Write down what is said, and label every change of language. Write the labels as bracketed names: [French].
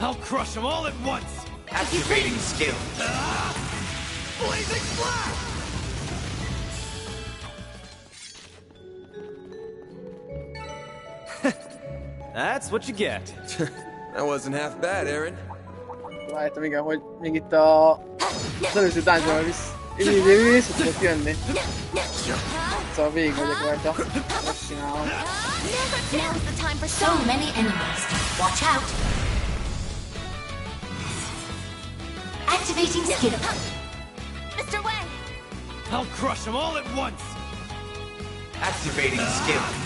[English] I'll crush them all at once! Activating skill. Blazing Blast! That's what you get. That wasn't half bad, Aaron. [Hungarian] Várjátok, igen, hogy még itt az előző dungeonban vissza tudok jönni. Szóval végig vagyok rajta. Ezt csinálom. [English] Now's the time for so many enemies. Watch out. Activating skill. Mr. Wang! I'll crush them all at once! Activating skill.